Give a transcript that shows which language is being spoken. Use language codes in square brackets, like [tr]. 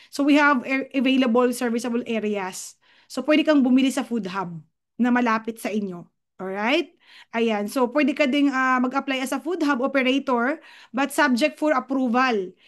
[en] So, we have available serviceable areas. [tl] So, pwede kang bumili sa food hub na malapit sa inyo. Alright? Ayan. [en] So, [tl] pwede ka ding mag-apply [en] as a food hub operator but subject for approval.